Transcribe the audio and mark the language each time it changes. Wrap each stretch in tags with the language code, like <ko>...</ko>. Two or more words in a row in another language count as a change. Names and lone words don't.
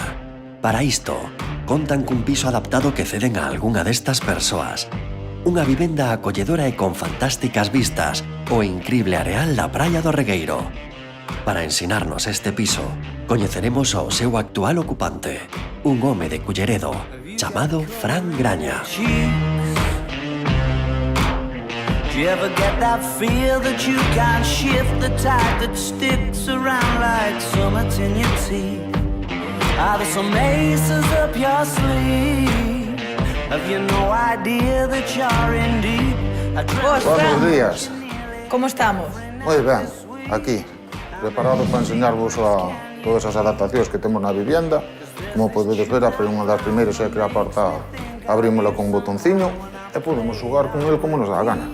<gl>Para isto, contan cun piso adaptado que ceden a algunha destas persoas, unha vivenda acolledora e con fantásticas vistas o incrible areal da Praia do Regueiro. Para ensinarnos este piso, coñeceremos ao seu actual ocupante, un home de Culleredo, chamado Fran Graña.</gl> <en>Do you ever get that feel that you can't shift, the tide that sticks around like summit in your teeth? Are there some aces up your sleeve? Have you no idea that you're in deep?</en> <es>Buenos días.</es> <gl>Como estamos? Moi ben, aquí, preparado para enseñarvos a todas as adaptacións que temos na vivienda. Como podedes ver, unha das primeiras é que a porta abrímola con un botonciño e podemos xogar con el como nos dá a gana.</gl>